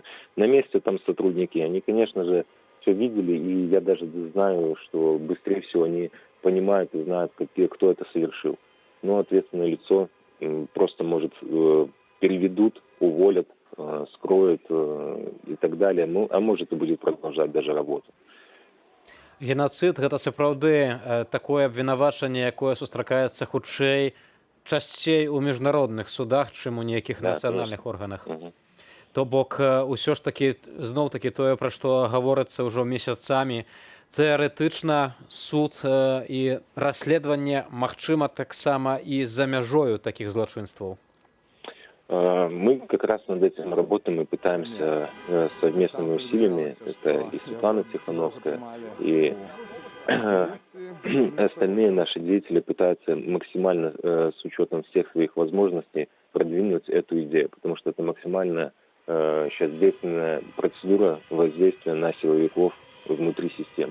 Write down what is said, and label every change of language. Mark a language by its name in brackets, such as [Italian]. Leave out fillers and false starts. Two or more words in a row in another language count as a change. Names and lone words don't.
[Russian] На месте там сотрудники, они, конечно же, все видели, и я даже знаю, что быстрее всего они понимают и знают, кто это совершил. Но ответственное лицо просто, может, переведут, уволят, скроют и так далее, а может и будет продолжать даже работу. [Belarusian] Геноцид – гэта сапраўды такое абвінавачанне, якое сустракаецца хутчэй, часцей у міжнародных судах, чым у нейкіх нацыянальных органах. То бок, усё ж такі, зноў-такі тое, пра што гаворыцца ўжо месяцамі, тэарэтычна суд і расследаванне магчыма таксама і за мяжою такіх злачынстваў. [Russian] Мы как раз над этим работаем и пытаемся совместными усилиями, это и Светлана Тихановская, и остальные наши деятели пытаются максимально с учетом всех своих возможностей продвинуть эту идею, потому что это максимально сейчас действенная процедура воздействия на силовиков внутри системы.